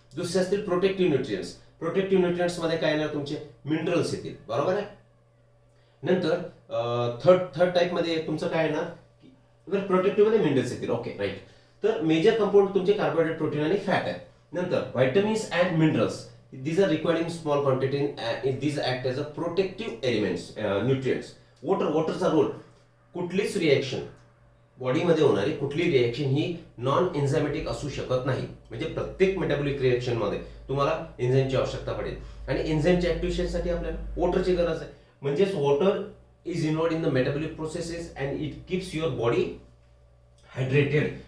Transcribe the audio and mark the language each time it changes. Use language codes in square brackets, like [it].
[mr] दुसरे असतील protective nutrients. Protective nutrients मध्ये काय येणार? तुमचे मिनरल्स येतील. बरोबर आहे. नंतर थर्ड टाईप मध्ये तुमचं काय येणार? प्रोटेक्टिव्ह मध्ये मिनरल्स येतील. Okay, right. तर मेजर कंपाऊंड तुमचे कार्बोहायड्रेट, प्रोटीन आणि फॅट आहे. नंतर vitamins and minerals. [en] These are required in small quantity and these act as a protective elements, nutrients. [mr] वॉटरचा role, कुठलीच रिएक्शन बॉडीमध्ये होणारी कुठली रिएक्शन ही नॉन एन्झायमॅटिक असू शकत नाही. म्हणजे प्रत्येक मेटाबॉलिक रिएक्शन मध्ये तुम्हाला एन्झाईमची आवश्यकता पडेल आणि एन्झाईमच्या ऍक्टिव्हेशनसाठी आपल्याला वॉटरची गरज आहे. [en] म्हणजेच water is involved in the metabolic processes and it keeps your body hydrated.